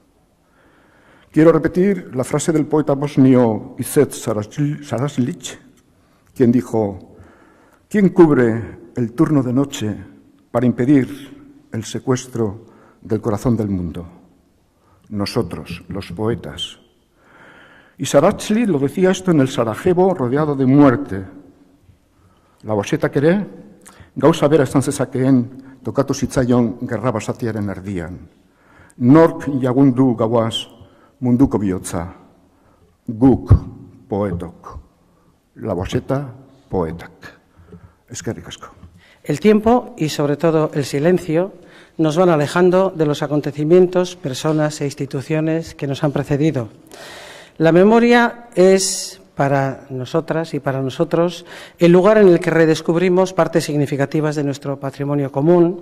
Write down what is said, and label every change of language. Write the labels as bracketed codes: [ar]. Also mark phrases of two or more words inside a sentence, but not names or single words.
[es] Quiero repetir la frase del poeta bosnio Izet Saraslić, quien dijo: ¿quién cubre el turno de noche para impedir el secuestro del corazón del mundo? Nosotros, los poetas. Y Saraslić lo decía esto en el Sarajevo rodeado de muerte. [eu] Labosetak ere, gauza bera esan zezakeen tokatu zitzaion gerra basatiaren erdian. Nork jagundu gauaz munduko bihotza, guk poetok, Laboseta poetak. Eskerrik asko. [es] El tiempo y sobre todo el silencio nos van alejando de los acontecimientos, personas e instituciones que nos han precedido. La memoria es para nosotras y para nosotros el lugar en el que redescubrimos partes significativas de nuestro patrimonio común.